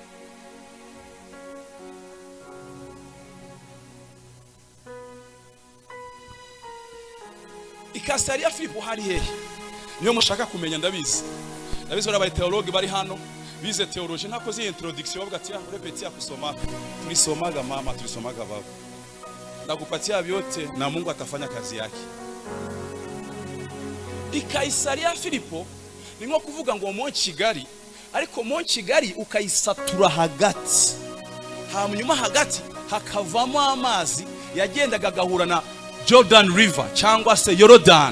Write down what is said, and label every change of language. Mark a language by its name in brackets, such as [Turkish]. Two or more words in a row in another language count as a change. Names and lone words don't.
[Kinyarwanda] Ikasariya Filipo hari hehe? Niyo mushaka kumenya ndabizi bari teologue bari hano bize theology ntakoze introduction bavuga ati [Swahili] repeti ya kusoma tulisomaga mama tulisomaga baba nakupatia vyote na Mungu atafanya kazi yake. [Kinyarwanda] Ikaisaria Filipo ni nko kuvuga ngo mo Kigali, ariko mo Kigali ukayisatura hagati, hanyuma hagati hakavamo amazi yagendaga gahura na Jordan River cyangwa se Yordan.